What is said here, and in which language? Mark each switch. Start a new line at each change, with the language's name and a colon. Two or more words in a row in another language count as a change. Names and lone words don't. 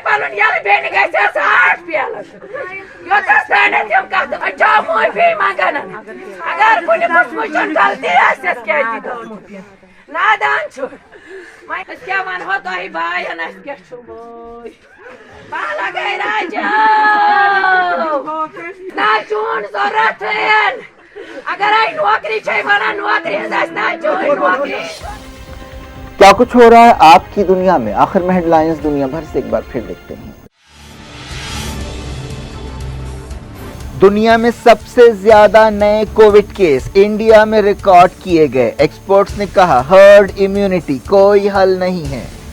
Kashmiri: پنُن یلہٕ بیٚنہِ گژھٮ۪س 8 پیلس یوٚتس تانٮ۪تھ یِم کتھ اچھا معافی منگان اگر کُنہِ قسمٕچ غلطی آسٮ۪س کیٛازِ گٔمٕژ نادان چھُ وۄنۍ أسۍ کیٛاہ ونہو تۄہہِ باین اَسہِ کیٛاہ چھُ بٲے بالا گٔے راجو نہ چون ضروٗرت اگر آئی نوکری چھے ونان نوکری ہز نہ چون نوکری۔
Urdu: کیا کچھ ہو رہا ہے آپ کی دنیا میں؟ آخر میں ہیڈ لائنز دنیا بھر سے ایک بار پھر دیکھتے ہیں۔ دنیا میں سب سے زیادہ نئے کووڈ کیس انڈیا میں ریکارڈ کیے گئے۔ ایکسپرٹس نے کہا ہرڈ امیونٹی کوئی حل نہیں ہے۔